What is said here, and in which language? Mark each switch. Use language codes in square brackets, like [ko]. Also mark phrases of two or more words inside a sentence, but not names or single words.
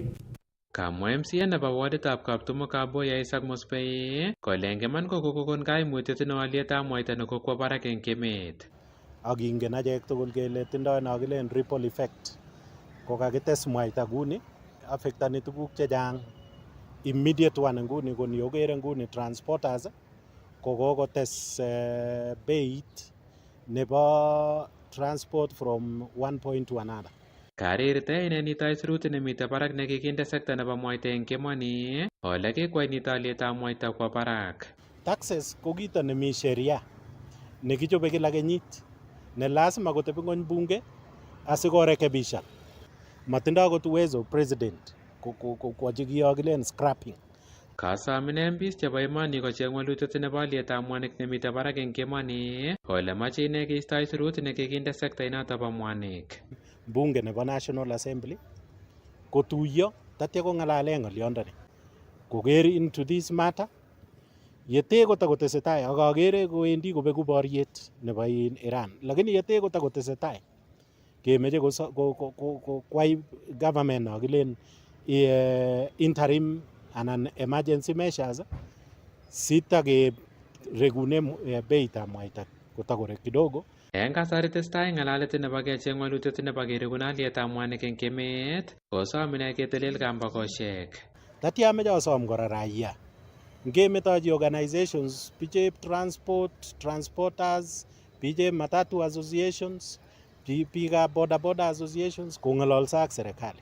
[kln] Kamwa MCA nebo warditab Kaptumo Kaboya Isaac Mosbey kole eng iman ko kokon kaimutiet eng olietab mwaita nekokwo barak eng emet. Ak ingen achek tugul kele tindoi nokilen [en] ripple effect. [kln] Ko kakites mwaita nguni affectani tuguk chechang. [en] Immediate one [kln] nguni ko ni okere nguni transporters ko kokotes beit nebo transport [en] from one point to another. [kln] Karirte inenito aisurut nemite barak nekikinde sekta nebo mwaita eng kemoni ole kikwai nito olietab mwaita kwa barak. Taxes ko kito nemi sheria nekichobe kila kenyit ne lazima kotebi ngony bunge asikorekebishan. Matindoi akot uwezo president kwachi kiyokilen scrapping. Kasomin MPs chebo emoni kocheng walutiet nebo olietab mwanik nemite barak eng kemoni ole mache ine keisto aisurut nekikinde sekta inoto bo mwanik. Bunge nebo National Assembly kotuyo tatya kongalale ngolyondoni koker [en] into this matter [kln] yete kotakotesetai ak akere kowendi kobeku boriet nebo Iran, lakini yete kotakotesetai kemeche kwai government nokilen interim anan [en] emergency measures [kln] sita ke regune beitab mwaita kotakorek kidogo. Eng kasari testai ngalalet nebo kecheng walutiet nebo keribun alyetab mwanik eng emet, kosom ine ketelel kambakoshek. Tatya meche asom kora raia. Ngemetochi organizations, bichep transporters, bichep matatu associations, biikab bodaboda associations kong'ololso ak serikali.